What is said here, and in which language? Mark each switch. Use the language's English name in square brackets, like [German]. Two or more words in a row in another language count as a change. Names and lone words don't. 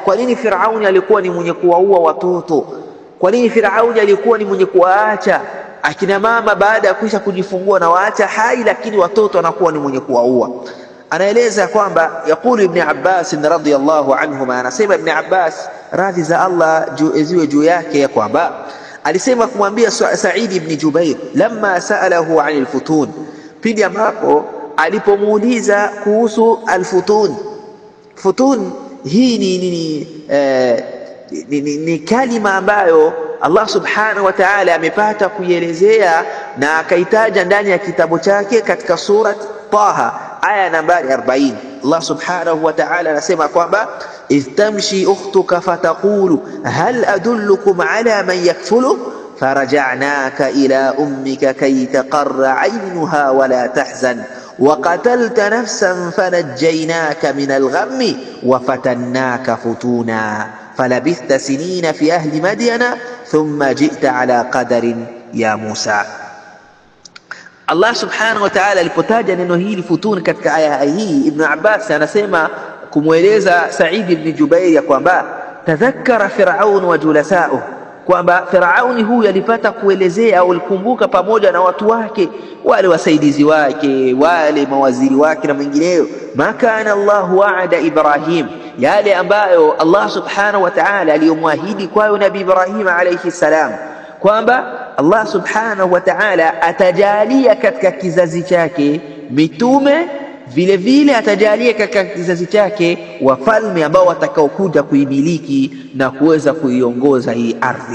[Swahili] Kwa nini Firauni alikuwa ni mwenye kuwaua watoto? Kwa nini Firauni alikuwa ni mwenye kuwaacha akina mama baada ya kuisha kujifungua na waacha hai, lakini watoto wanakuwa ni mwenye kuwaua. Anaeleza kwamba [Arabic] يقول ابن عباس رضي الله عنهما, [Swahili] anasema Ibn Abbas radhi za Allah ziwe juu yake, ya kwamba alisema kumwambia Sa'id ibn Jubair [Arabic] لما سأله عن الفتون, [Swahili] pindi ambapo alipomuuliza kuhusu alfutun. Futun hii ni kalima ambayo Allah [Arabic] سبحانه وتعالى [Swahili] amepata kuielezea na akaitaja ndani ya kitabu chake katika surat Taha aya nambari 40. Allah [Arabic] سبحانه وتعالى [Swahili] anasema kwamba [Arabic] إذ تمشي أختك فتقول هل أدلكم على من يكفله فرجعناك إلى أمك كي تقر عينها ولا تحزن وقتلت نفسا فنجيناك من الغم وفتناك فتونا فلبثت سنين في أهل مدين ثم جئت على قدر يا موسى. [Swahili] Allah [Arabic] سبحانه وتعالى [Swahili] alipotaja neno hili futun katika aya hii, Ibn Abbas anasema kumweleza Sa'id ibn Jubair ya kwamba tadhakkara [Arabic] فرعون وجلساؤه, [Swahili] kwamba Firauni huyu alipata kuelezea au alikumbuka pamoja na watu wake, wale wasaidizi wake, wale mawaziri wake na mengineyo, [Arabic] ما كان الله وعد إبراهيم, [Swahili] yale ambayo Allah [Arabic] سبحانه وتعالى [Swahili] aliyomwahidi kwayo Nabii Ibrahim [Arabic] عليه السلام, [Swahili] kwamba Allah [Arabic] سبحانه وتعالى [Swahili] atajalia katika kizazi chake mitume, vile vile atajalia katika kizazi chake wafalme ambao watakaokuja kuimiliki na kuweza kuiongoza hii ardhi.